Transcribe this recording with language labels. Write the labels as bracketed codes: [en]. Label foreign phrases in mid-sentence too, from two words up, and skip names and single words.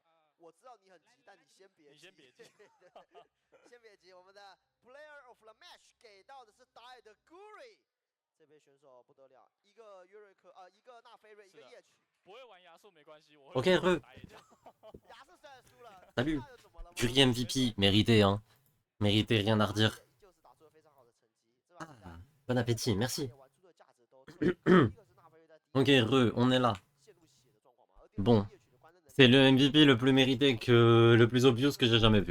[zh] 我知道你很急，但你先别急，你先别急，先别急。我们的 [en] Player of the Match [zh] 给到的是打野的 Guri， 这位选手不得了，一个约瑞克，一个纳菲瑞，一个夜曲。不会玩亚素没关系，我会 [fr] Ok, re. [zh] 亚素虽然输了 [fr] Salut. Guri MVP, mérité, hein. Mérité, rien à redire. Ah, bon appétit, merci. Ok, re, on est là. Bon. C'est le MVP le plus mérité que le plus obvious que j'ai jamais vu.